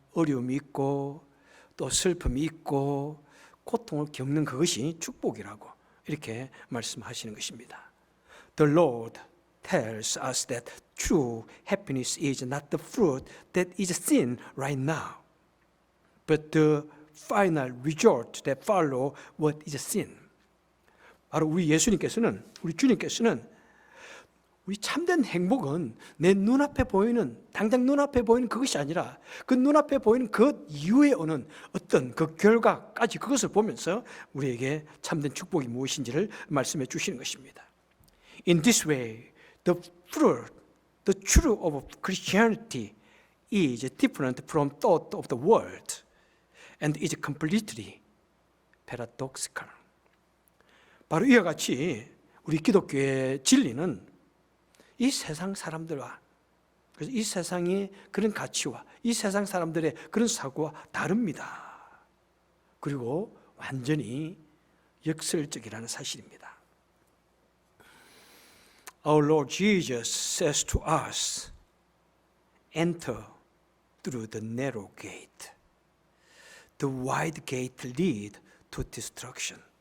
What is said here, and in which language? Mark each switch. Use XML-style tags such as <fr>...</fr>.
<ko>어려움이 있고 또 슬픔이 있고 고통을 겪는 그것이 축복이라고 이렇게 말씀하시는 것입니다.</ko> <en>The Lord tells us that true happiness is not the fruit that is seen right now, but the final result that follow what is seen.</en> <ko>바로 우리 예수님께서는, 우리 주님께서는 우리 참된 행복은 내 눈앞에 보이는, 당장 눈앞에 보이는 그것이 아니라 그 눈앞에 보이는 그 이후에 오는 어떤 그 결과까지 그것을 보면서 우리에게 참된 축복이 무엇인지를 말씀해 주시는 것입니다.</ko> <en>In this way, the fruit, the truth of Christianity is different from thought of the world and is completely paradoxical.</en> <ko>바로 이와 같이 우리 기독교의 진리는 이 세상 사람들과, 그래서 이 세상의 그런 가치와 이 세상 사람들의 그런 사고와 다릅니다. 그리고 완전히 역설적이라는 사실입니다.</ko> <en>Our Lord Jesus says to us, enter through the narrow gate. The wide gate lead to destruction.</en>